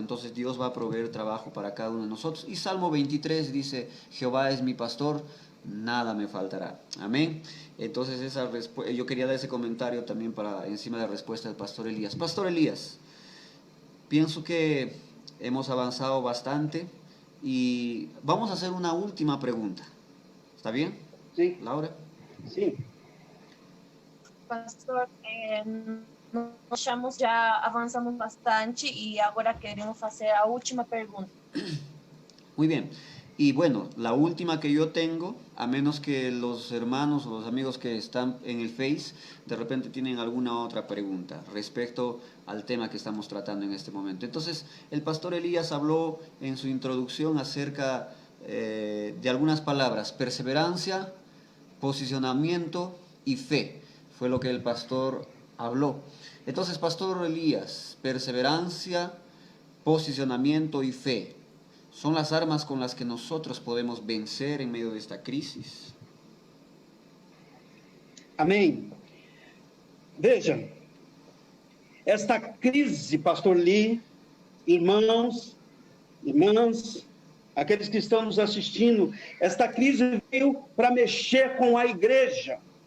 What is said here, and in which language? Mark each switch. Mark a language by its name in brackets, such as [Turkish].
[Spanish] Entonces Dios va a proveer trabajo para cada uno de nosotros. Y Salmo 23 dice, Jehová es mi pastor, nada me faltará. Amén. Entonces yo quería dar ese comentario también para encima de la respuesta del pastor Elías. Pastor Elías, pienso que hemos avanzado bastante y vamos a hacer una última pregunta. ¿Está bien? Sí. Laura. Sí. [Portuguese] Pastor, nós já avançamos bastante e agora queremos fazer a última pergunta. [Spanish] Muy bien. Y bueno, la última que yo tengo, a menos que los hermanos o los amigos que están en el Face de repente tienen alguna otra pregunta respecto al tema que estamos tratando en este momento. Entonces, el pastor Elías habló en su introducción acerca de algunas palabras: perseverancia, posicionamiento y fe. Fue lo que el pastor habló. Entonces, pastor Elías, perseverancia, posicionamiento y fe son las armas con las que nosotros podemos vencer en medio de esta crisis. [Portuguese] Amém. Veja, esta crise, pastor Lee, irmãos, irmãs, aqueles que estão nos assistindo, esta crise veio para mexer com a igreja.